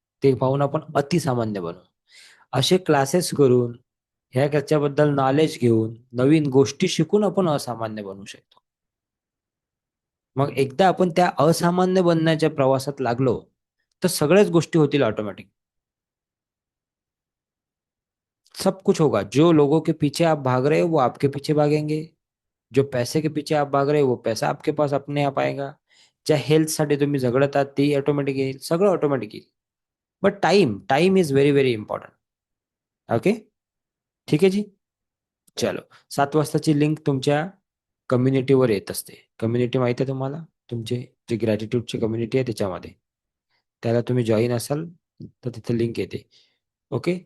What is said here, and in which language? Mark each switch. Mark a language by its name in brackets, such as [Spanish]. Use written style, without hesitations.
[Marathi] ते पाहून आपण अतिसामान्य बनू. असे क्लासेस करून, ह्या त्याच्याबद्दल नॉलेज घेऊन, नवीन गोष्टी शिकून आपण असामान्य बनू शकतो. मग एकदा आपण त्या असामान्य बनण्याच्या प्रवासात लागलो, तर सगळ्याच गोष्टी होतील ऑटोमॅटिक. [Hindi] सब कुछ होगा. जो लोगों के पीछे आप भाग रहे हो वो आपके पीछे भागेंगे. जो पैसे के पीछे आप भाग रहे हो वो पैसा आपके पास अपने आप आएगा. [Marathi] ज्या हेल्थसाठी तुम्ही झगडत आहात ते ऑटोमॅटिक येईल. सगळं ऑटोमॅटिक येईल. [English] But time time is very very important. Okay. [Marathi] ठीक आहे जी. [English] चलो. [Marathi] 7 वाजताची लिंक तुमच्या कम्युनिटीवर येत असते. कम्युनिटी माहिती आहे तुम्हाला? तुमचे जे ग्रॅटिट्यूडची कम्युनिटी आहे त्याच्यामध्ये, त्याला तुम्ही जॉईन असाल तर तिथे लिंक येते. ओके.